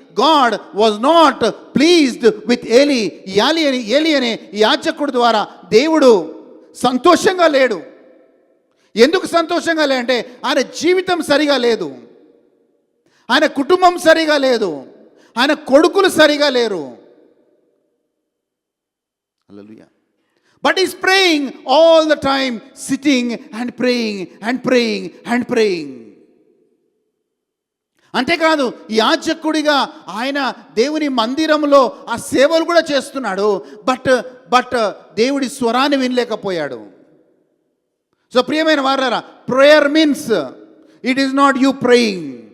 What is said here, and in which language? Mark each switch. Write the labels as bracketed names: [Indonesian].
[English] God was not pleased with Eli [Telugu] అనే యాజకుడు ద్వారా దేవుడు సంతోషంగా లేడు. ఎందుకు సంతోషంగా లేదంటే ఆయన జీవితం సరిగా లేదు, ఆయన కుటుంబం సరిగా లేదు, ఆయన కొడుకులు సరిగా లేరు. హల్లెలూయా. [English] But he's praying all the time, sitting and praying and praying and praying. [Telugu] అంతేకాదు యాజకుడిగా ఆయన దేవుని మందిరంలో ఆ సేవలు కూడా చేస్తున్నాడు. బట్ దేవుడి స్వరాన్ని వినలేకపోయాడు. సో ప్రియమైన వారారా, [English] Prayer means it is not you praying.